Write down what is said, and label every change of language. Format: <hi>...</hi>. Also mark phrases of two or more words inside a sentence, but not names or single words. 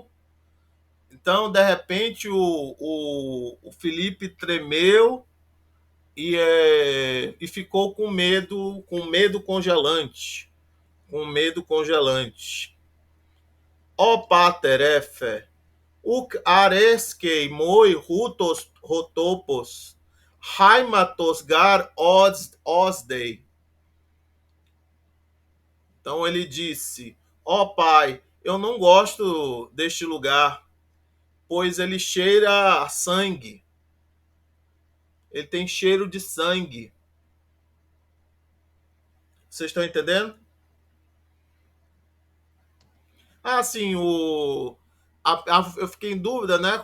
<pt>Então, de repente, o Felipe tremeu e ficou com medo congelante. Com medo congelante.</pt> <el>Ó pater efe, uk areskei moi rutos rotopos, haimatos gar osdei.</el> <pt>Então ele disse, ó pai, eu não gosto deste lugar, pois ele cheira a sangue. Ele tem cheiro de sangue. Vocês estão entendendo? Ah, sim, eu fiquei em dúvida, né?</pt>